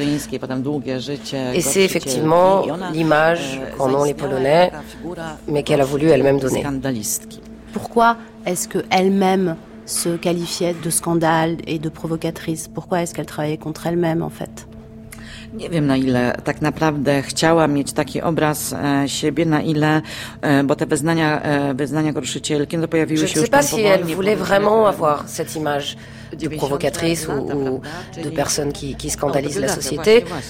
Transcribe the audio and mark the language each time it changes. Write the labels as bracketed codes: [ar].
[fr] Et c'est effectivement l'image qu'en ont les Polonais, mais qu'elle a voulu elle-même donner. Pourquoi est-ce qu'elle-même se qualifiait de scandale et de provocatrice? Pourquoi est-ce qu'elle travaillait contre elle-même, en fait? [pl] Nie wiem, na ile tak naprawdę chciała mieć taki obraz siebie, na ile, bo te wyznania gruszycielki, no pojawiły się już tam powolnie. [fr] Elle voulait vraiment avoir cette image de provocatrice ou de personne qui scandalise la société.